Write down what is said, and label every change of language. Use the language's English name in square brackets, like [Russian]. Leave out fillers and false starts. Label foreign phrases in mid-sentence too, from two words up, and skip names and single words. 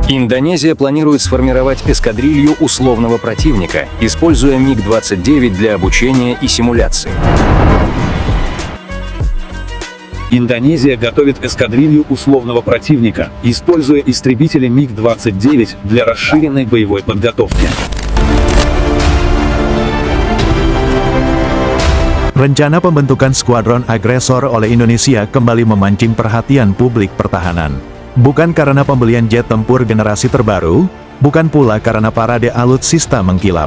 [Russian] Индонезия планирует сформировать эскадрилью условного противника, используя МиГ-29 для обучения и симуляции. Индонезия готовит эскадрилью условного противника, используя истребители МиГ-29 для расширенной боевой подготовки. [Indonesian] Rencana pembentukan skuadron agresor oleh Indonesia kembali memancing perhatian publik pertahanan. Bukan karena pembelian jet tempur generasi terbaru, bukan pula karena parade alutsista mengkilap.